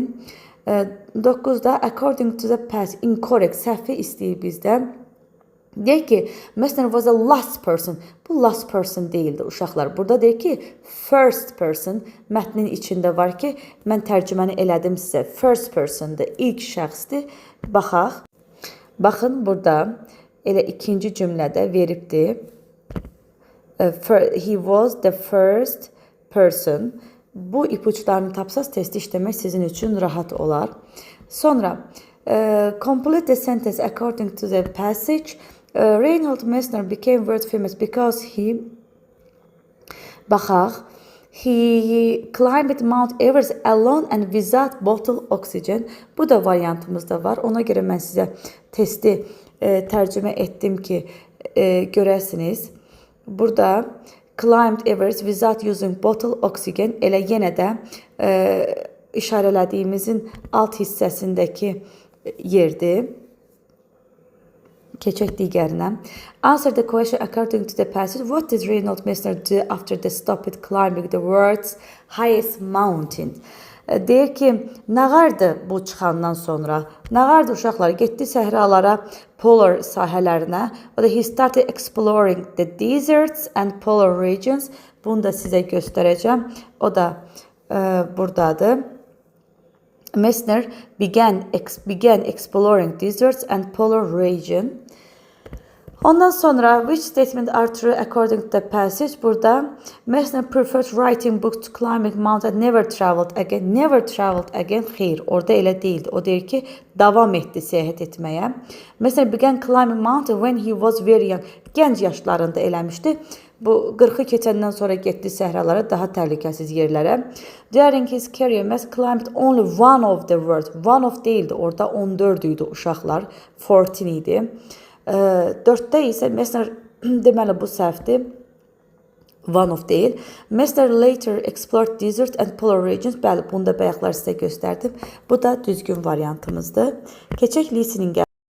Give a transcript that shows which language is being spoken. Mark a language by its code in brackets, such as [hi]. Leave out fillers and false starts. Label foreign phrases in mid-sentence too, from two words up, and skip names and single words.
[en] 9-da according to the past, incorrect, [az] səhvi istəyir bizdən. [en] Deyək ki, Messner was a last person. [az] Bu [en] last person [az] deyildi uşaqlar. Burada deyək ki, [en] first person [az] mətnin içində var ki, mən tərcüməni elədim sizə. [en] First person'dır, [az] ilk şəxsdir. Baxaq. Baxın, burada elə ikinci cümlədə veribdir. [en] He was the first person. [az] Bu ipuçlarını tapsaz testi işləmək sizin üçün rahat olar. Sonra, [en] complete the sentence according to the passage. Reinhold Messner became world famous because he climbed Mount Everest alone and without bottle oxygen. [az] Bu da variantımızda var. Ona görə mən sizə testi tərcümə etdim ki, görəsiniz. burada [en] climbed Everest without using bottle oxygen [az] elə yenə də işarələdiyimizin alt hissəsindəki yerdir. Keçək digərinə. [en] Answer the question according to the passage. What did Reinhold Messner do after they stopped climbing the world's highest mountain? [az] Deyir ki, nə vardı bu çıxandan sonra? Nə vardı uşaqlar? Getdi səhralara, polar sahələrinə. O da [en] he started exploring the deserts and polar regions. [az] Bunu da sizə göstərəcəm. O da buradadır. [en] Messner began exploring deserts and polar region. [az] Ondan sonra [en] which statement are true according to the passage? [az] Burada [en] Messner preferred writing books to climbing mountain, never traveled again. Never traveled again. [az] Xeyr, orada elə deyildi. O deyir ki, davam etdi səyahət etməyə. [en] Messner began climbing mountain when he was very young. [az] Gənc yaşlarında eləmişdi. Bu 40-ı keçəndən sonra getdi səhralara, daha təhlükəsiz yerlərə. [en] During his career, Messner climbed only one of the world. One of [az] deyildi, orada 14 idi uşaqlar. 14 idi. 4-də isə Messner, deməli bu səhvdir. [en] One of [az] deyil. [en] Messner later explored desert and polar regions. [az] Bəli, bunu da bayaqlar sizə göstərdim. Bu da düzgün variantımızdır. Keçək listeningə.